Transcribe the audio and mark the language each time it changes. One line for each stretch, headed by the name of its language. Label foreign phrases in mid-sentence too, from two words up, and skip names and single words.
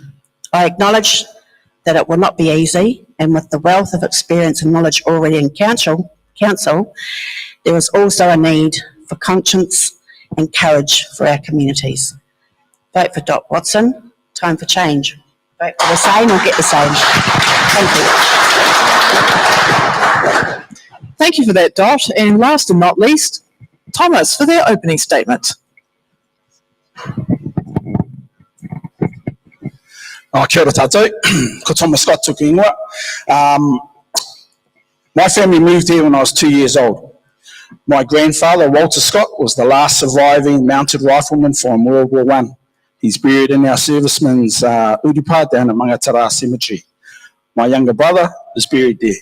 English: I acknowledge that it will not be easy, and with the wealth of experience and knowledge already in council, there is also a need for conscience and courage for our communities. Vote for Dot Watson. Time for change. Vote for the same or get the same. Thank you. Thank you for that, Dot. And last and not least, Thomas for their opening statement.
Māori: Kia ora tātou, ko Thomas Scott tuku ingoa.
English: My family moved here when I was 2 years old. My grandfather, Walter Scott, was the last surviving mounted rifleman from World War I. He's buried in our servicemen's urupa down at Mangatara Cemetery. My younger brother is buried there.